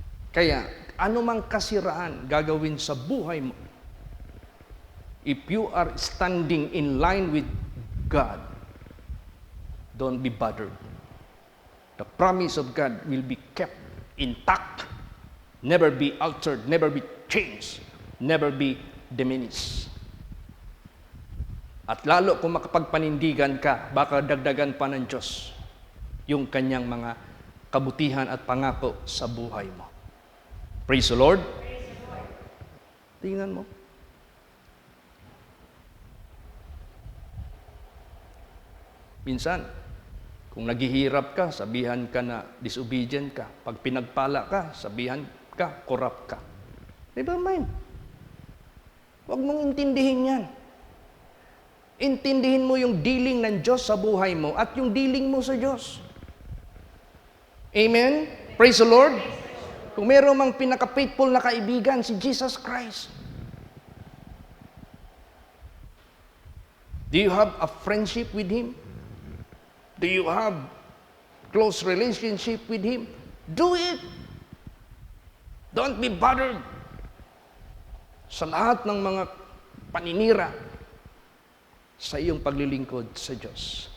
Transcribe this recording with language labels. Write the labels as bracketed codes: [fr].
[tl] Kaya, anumang kasiraan gagawin sa buhay mo, [en] if you are standing in line with God, don't be bothered. The promise of God will be kept intact, never be altered, never be changed, never be diminished. [tl] At lalo kung makapagpanindigan ka, baka dagdagan pa ng Diyos yung kanyang mga kabutihan at pangako sa buhay mo. [en] Praise the Lord. [tl] Tingnan mo. Minsan, Kung naghihirap ka, sabihan ka na disobedient ka. Pag pinagpala ka, sabihan ka, corrupt ka. Never mind. Huwag mong intindihin yan. Intindihin mo yung dealing ng Diyos sa buhay mo at yung dealing mo sa Diyos. Amen? [en] Praise the Lord. [tl] Kung meron mang pinaka-faithful na kaibigan, si Jesus Christ. [en] Do you have a friendship with Him? Do you have close relationship with Him? Do it. Don't be bothered [tl] sa lahat ng mga paninira sa iyong paglilingkod sa Diyos.